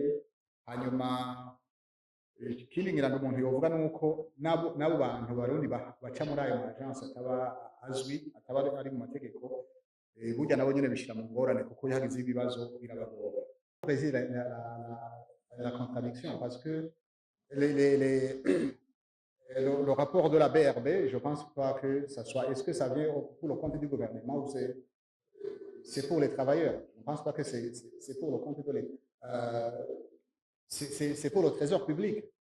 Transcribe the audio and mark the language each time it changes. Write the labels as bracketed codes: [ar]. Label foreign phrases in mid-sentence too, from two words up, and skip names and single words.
[rn] Hanyuma ikindi ngira ngo umuntu yovuga nuko nabo bantu barundi baca muri ayo agence ataba azwi, ataba ari mu mategeko, burya nabo nyene bishira mu ngorane kuko yagize ibibazo birabagora. [fr] La contradiction parce que le rapport de la BRB, je ne pense pas que ça soit. Est-ce que ça vient pour le compte du gouvernement ou c'est pour les travailleurs? Je ne pense pas que c'est pour le compte de l'État. C'est pour le trésor public.